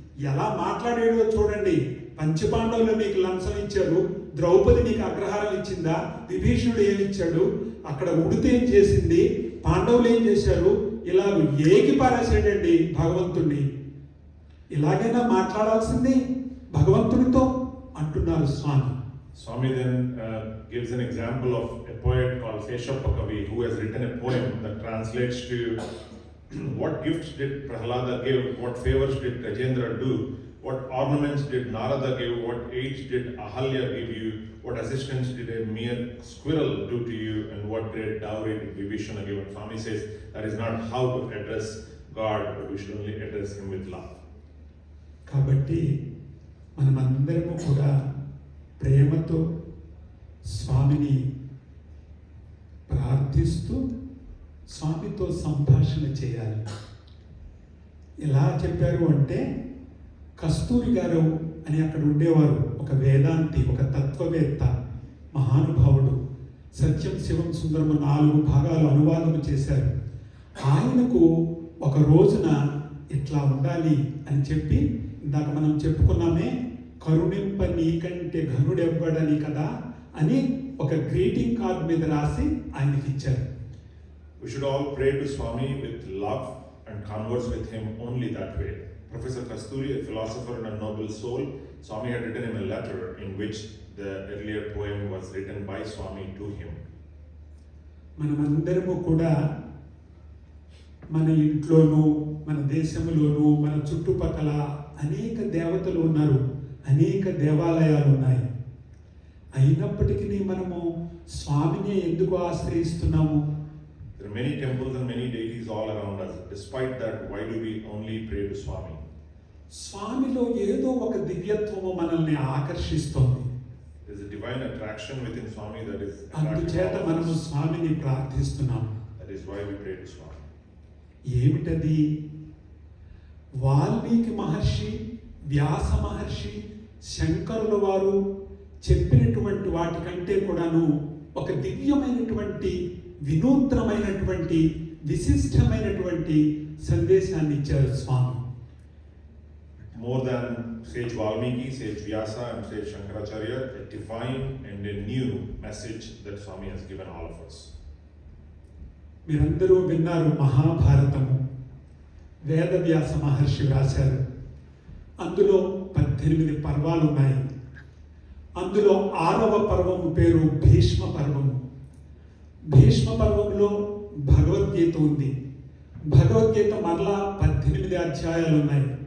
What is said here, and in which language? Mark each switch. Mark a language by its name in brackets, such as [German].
[Telugu] ఎలా మాట్లాడాడో చూడండి. పంచపాండవులు మీకు లంచం ఇచ్చారు, ద్రౌపది నీకు అగ్రహారం ఇచ్చిందా, విభీషణుడు ఏమిచ్చాడు, అక్కడ ఉడితే ఏం చేసింది, పాండవులు ఏం చేశారు, ఇలా ఏకి పారేసాడండి భగవంతుణ్ణి. ఇలాగైనా మాట్లాడాల్సింది భగవంతుడితో అంటూ అంటున్నారు స్వామి. [English] Swami then gives an example of a poet called Seshappa Kavi who has written a poem that translates to what gifts did Prahlada give, what favors did Gajendra do, what ornaments did Narada give, what aids did Ahalya give you, what assistance did a mere squirrel do to you, and what great dowry did Vibhishana give. And Swami says that is not how to address God, but we should only address Him with love. [Telugu] కాబట్టి మనమందరము కూడా ప్రేమతో స్వామిని ప్రార్థిస్తూ స్వామితో సంభాషణ చేయాలి. ఎలా చెప్పారు అంటే, కస్తూరి గారు అని అక్కడ ఉండేవారు, ఒక వేదాంతి, ఒక తత్వవేత్త, మహానుభావుడు. సత్యం శివం సుందరము 4 భాగాలు అనువాదం చేశారు. ఆయనకు ఒక రోజున ఇట్లా ఉండాలి అని చెప్పి, ఇందాక మనం చెప్పుకున్నామే, కరుణింప నీకంటే ఘనుడెవ్వడని కదా అని ఒక గ్రీటింగ్ కార్డ్ మీద రాసి ఆయనకి ఇచ్చారు. [English] We should all pray to Swami with love and converse with him only that way. Professor Kasturi, a philosopher and a noble soul, Swami had written him a letter in which the earlier poem was written by Swami to him. [Telugu] మనమందరము కూడా మన ఇంట్లోనూ, మన దేశంలోనూ, మన చుట్టుపక్కల అనేక దేవతలు ఉన్నారు, అనేక దేవాలయాలు ఉన్నాయి. అయినప్పటికీ మనము స్వామిని ఎందుకు ఆశ్రయిస్తున్నాము? [English] There are many temples and many deities all around us. Despite that, why do we only pray to Swami? [Telugu] స్వామిలో ఏదో ఒక దివ్యత్వము మనల్ని ఆకర్షిస్తోంది. [English] There is a divine attraction within Swami that is [Telugu] అందుచేత [English] attracting all of [Telugu] మనము [English] us. [Telugu] స్వామిని ప్రార్థిస్తున్నాము. [English] That is why we pray to Swami. [Telugu] ఏమిటది? వాల్మీకి మహర్షి, వ్యాస మహర్షి, శంకరుల వారు చెప్పినటువంటి వాటికంటే కూడాను ఒక దివ్యమైనటువంటి, వినూత్నమైనటువంటి, విశిష్టమైనటువంటి సందేశాన్ని ఇచ్చారు స్వామి. [English] More than sage Valmiki, sage Vyasa and sage Shankaracharya, a divine and a new message that Swami has given all of us. [Telugu] మీరందరూ విన్నారు మహాభారతము, వేదవ్యాస మహర్షి రాశారు. అందులో 18 పర్వాలు ఉన్నాయి. అందులో 6వ పర్వము పేరు భీష్మ పర్వము. భీష్మ పర్వంలో భగవద్గీత ఉంది. భగవద్గీత మరలా 18 అధ్యాయాలు ఉన్నాయి.